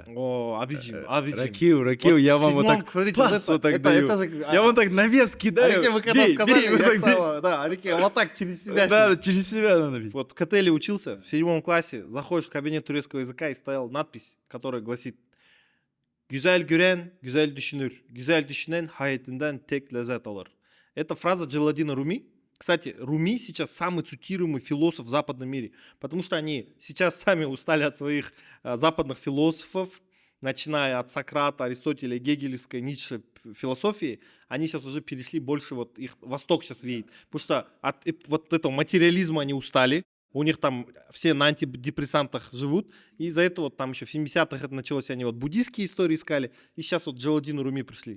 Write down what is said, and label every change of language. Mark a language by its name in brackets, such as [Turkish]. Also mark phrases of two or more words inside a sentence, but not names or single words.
[Russian] О, абичим. Ракил, я вам вот так пас вот так даю. Я вам так навес кидаю. Арике, вы когда сказали, да, Арике, вот так через себя. Да, через себя надо бить. Вот в Котеле учился, в 7 классе, заходишь в кабинет турецкого языка и стояла надпись, которая гласит: [Turkish] «Güzel gören, güzel düşünür. Güzel düşünen hayatından tek lezzet alır». [Russian] Это фраза Джалаладдина Руми. Кстати, Руми сейчас самый цитируемый философ в западном мире, потому что они сейчас сами устали от своих западных философов, начиная от Сократа, Аристотеля, гегелевской, Ницше философии, они сейчас уже перешли больше, вот их Восток сейчас веет, потому что от вот этого материализма они устали, у них там все на антидепрессантах живут, и из-за этого там еще в 70-х это началось, они вот буддийские истории искали, и сейчас вот Джалаладдин Руми пришли.